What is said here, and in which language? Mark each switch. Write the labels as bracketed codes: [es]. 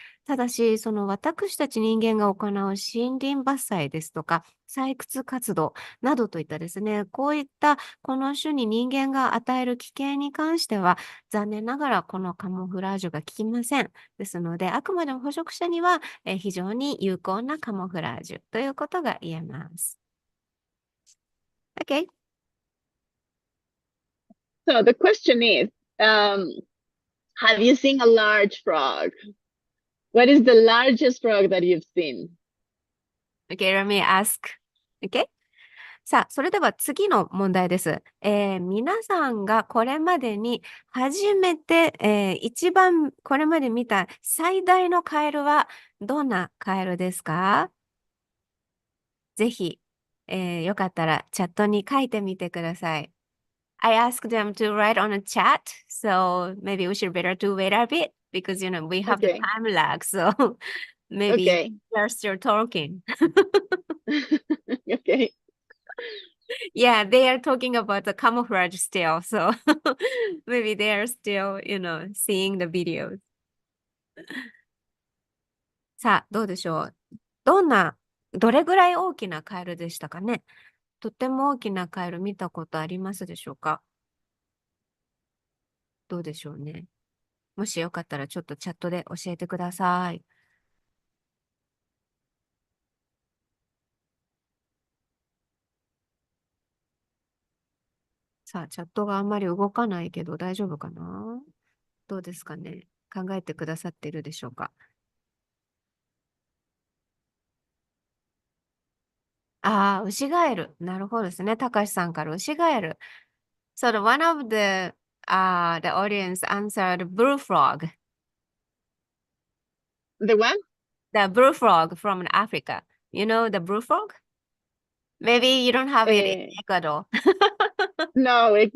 [ja] ただし、その私たち人間が行う森林伐採ですとか、採掘活動などといったですね、こういったこの種に人間が与える危険に関しては、残念ながらこのカモフラージュが効きません。ですので、あくまでも捕食者には、非常に有効なカモフラージュということが言えます。 [en] Okay. So the question is, have you seen a large frog? What is the largest frog that you've seen? Okay, let me ask. Okay? [ja] さあ、それでは次の問題です。皆さんがこれまでに初めて、一番これまで見た最大のカエルはどんなカエルですか？ぜひ、よかったらチャットに書いてみてください。 [en] I asked them to write on a chat, so maybe we should better to wait a bit because we have the Okay. time lag, so maybe Okay. they're still talking. Okay. Yeah, they are talking about the camouflage still, so maybe they are still, seeing the videos. [ja] さあ、どうでしょう。どれぐらい大きなカエルでしたかね。とっても大きなカエル見たことありますでしょうか。どうでしょうね。もしよかったらちょっとチャットで教えてください。さあ、チャットがあんまり動かないけど大丈夫かな？どうですかね。考えてくださっているでしょうか。ああ、ウシガエル。なるほどですね。たかしさんからウシガエル。 [en] So one of the audience answered blue frog. The one? The blue frog from Africa. You know the blue frog? Maybe you don't have it in Ecuador. No,